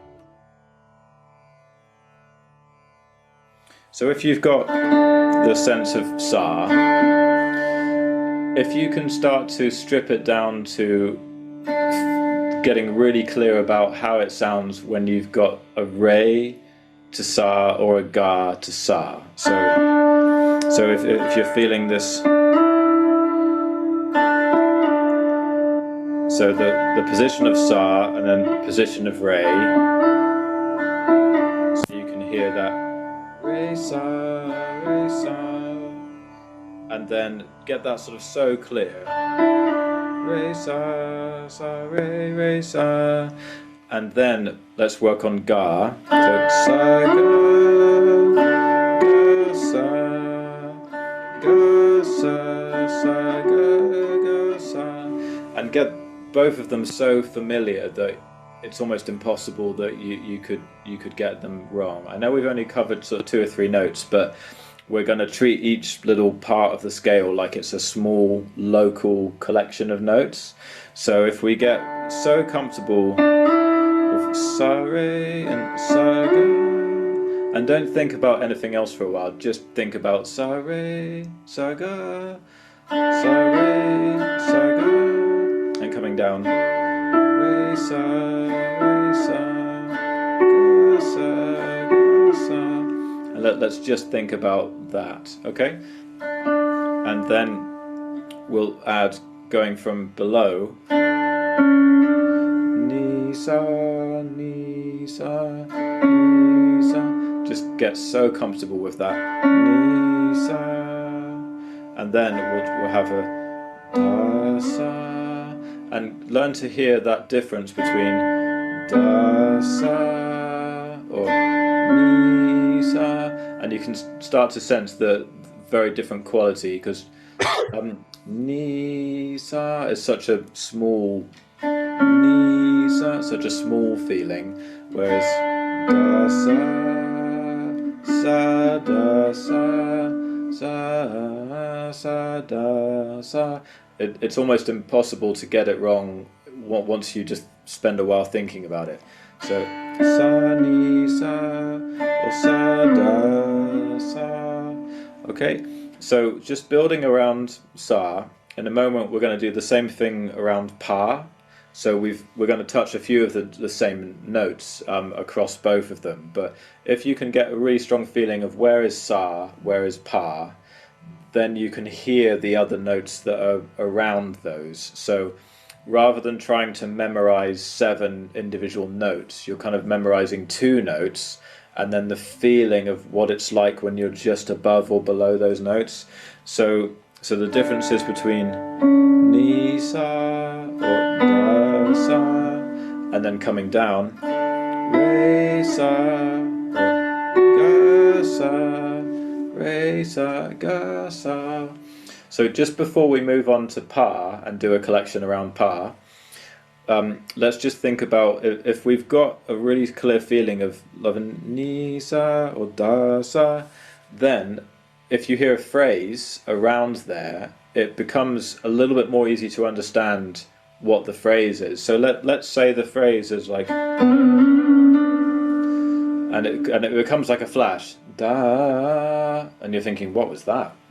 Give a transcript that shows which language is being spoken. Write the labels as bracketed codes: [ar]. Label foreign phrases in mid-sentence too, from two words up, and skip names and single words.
[en] So if you've got the sense of sa, if you can start to strip it down to getting really clear about how it sounds when you've got a re to sa or a ga to sa. So if you're feeling this, so the position of sa and then position of re, so you can hear that re sa, and then get that sort of so clear, re sa, sa re sa. And then let's work on ga. So sa ga sa, and get both of them so familiar that it's almost impossible that you could get them wrong. I know we've only covered sort of 2 or 3 notes, but we're going to treat each little part of the scale like it's a small local collection of notes. So if we get so comfortable sa re and sa ga, and don't think about anything else for a while, just think about sa re sa ga, sa re sa ga, and coming down re sa ga sa, and let's just think about that, okay? And then we'll add, going from below, ni sa, ni sa, ni sa. Just get so comfortable with that. Ni sa, and then we'll have a da sa, and learn to hear that difference between da sa or ni sa, and you can start to sense the very different quality, because ni sa is such a small such a small feeling, whereas da sa, sa da sa, sa da sa, it's almost impossible to get it wrong once you just spend a while thinking about it. So sa ni sa or sa da sa. Okay, so just building around sa. In a moment we're going to do the same thing around pa. So we're going to touch a few of the same notes across both of them. But if you can get a really strong feeling of where is sa, where is pa, then you can hear the other notes that are around those. So rather than trying to memorize 7 individual notes, you're kind of memorizing 2 notes, and then the feeling of what it's like when you're just above or below those notes. So the differences between ni sa or da sa, and then coming down re sa or ga sa, re sa ga sa. So just before we move on to pa and do a collection around pa, let's just think about if we've got a really clear feeling of loving ni sa or da sa, then if you hear a phrase around there, it becomes a little bit more easy to understand what the phrase is. So let's say the phrase is like, and it becomes like a flash, da, and you're thinking, what was that?